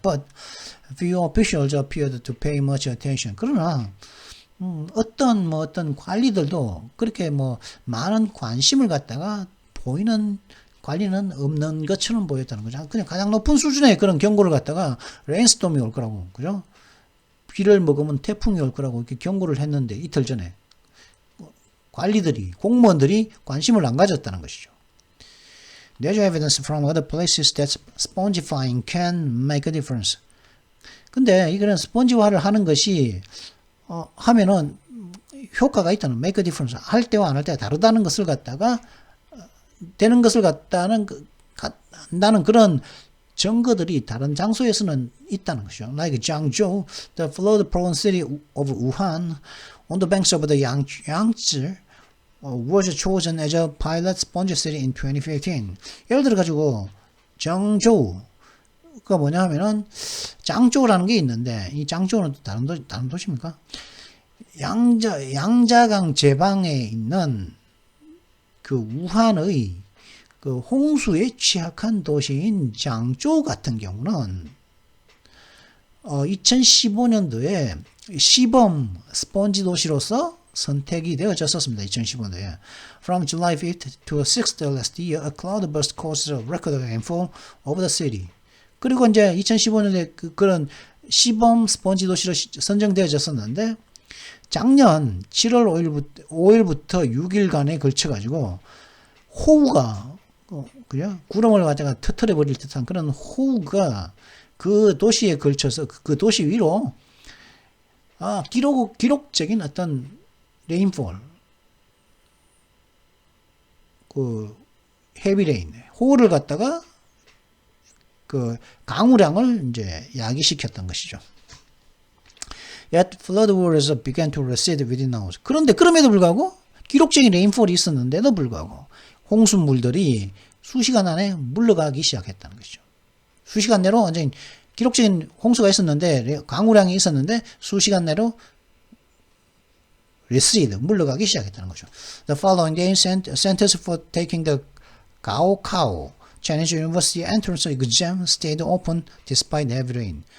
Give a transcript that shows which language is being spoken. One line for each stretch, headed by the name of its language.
English: But few officials appeared to pay much attention.
Korean: 그러나 어떤 관리들도 그렇게 많은 관심을 갖다가 보이는 관리는 없는 것처럼 보였다는 거죠. 그냥 가장 높은 수준의 그런 경고를 갖다가 레인스톰이 올 거라고, 그죠? 비를 먹으면 태풍이 올 거라고 이렇게 경고를 했는데 이틀 전에 공무원들이 관심을 안 가졌다는 것이죠.
English: There's evidence from other places that spongifying can make a difference.
Korean: 근데 이거는 스펀지화를 하는 것이 하면은 효과가 있다는
English: make a difference.
Korean: 할 때와 안 할 때가 다르다는 것을 갖다가 되는 것을 갖다는 그런 증거들이 다른 장소에서는 있다는 것이죠.
English: Like Jiangzhou, the flood-prone city of Wuhan, on the banks of the Yangtze, was chosen as a pilot sponge city in 2015.
Korean: 예를 들어 가지고 정조우가 뭐냐 하면은 장조라는 게 있는데 이 장조는 다른 도시입니까? 양자강 제방에 있는 그 우한의 그 홍수에 취약한 도시인 장조 같은 경우는 2015년도에 시범 스펀지 도시로서 선택이 되어졌었습니다. 2015년도에.
English: From July 5th to 6th last year, a cloudburst caused a record rainfall over the city.
Korean: 그리고 이제 2015년에 그런 시범 스펀지 도시로 선정되어졌었는데 작년 7월 5일부터 6일간에 걸쳐가지고 호우가 그죠? 구름을 가져가 터트려 버릴 듯한 그런 호우가 그 도시에 걸쳐서 그 도시 위로 기록적인 어떤 레인폴, 그 헤비레인, 호우를 갖다가 그 강우량을 이제 야기시켰던 것이죠.
English: Yet flood waters began to recede within hours.
Korean: 그런데 그럼에도 불구하고 기록적인 레인폴이 있었는데도 불구하고 홍수물들이 수시간 안에 물러가기 시작했다는 것이죠. 수시간 내로 완전히 기록적인 홍수가 있었는데 강우량이 있었는데 수시간 내로 recede 물러가기 시작했다는 거죠.
English: The following day centers for taking the Gaokao Chinese University entrance exam stayed open despite heavy rain.